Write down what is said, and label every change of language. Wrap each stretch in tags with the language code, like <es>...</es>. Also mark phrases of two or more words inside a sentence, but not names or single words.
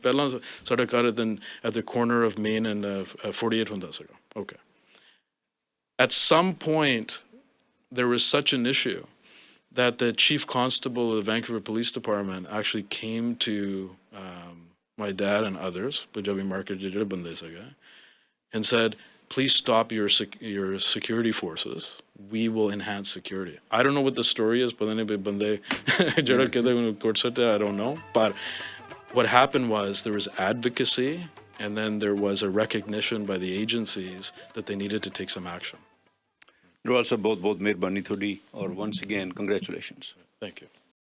<pa>ਪਹਿਲਾਂ ਸਾਡਾ ਘਰ</pa> <en>at the corner of Main and 48</en> <pa>ਹੁੰਦਾ ਸੀਗਾ.</pa> <en>Okay, at some point there was such an issue that the chief constable of the Vancouver Police Department actually came to my dad and others, Punjabi market</en> <pa>ਜਿਹੜੇ ਬੰਦੇ ਸੀਗੇ,</pa> <en>and said, please stop your security forces. We will enhance security. I don't know what the story is, but I don't know. But what happened was there was advocacy, and then there was a recognition by the agencies that they needed to take some action.</en> <hi>Nirwal sir, बहुत बहुत मेहरबानी थोड़ी, और</hi> <en>once again congratulations. Thank you.</en>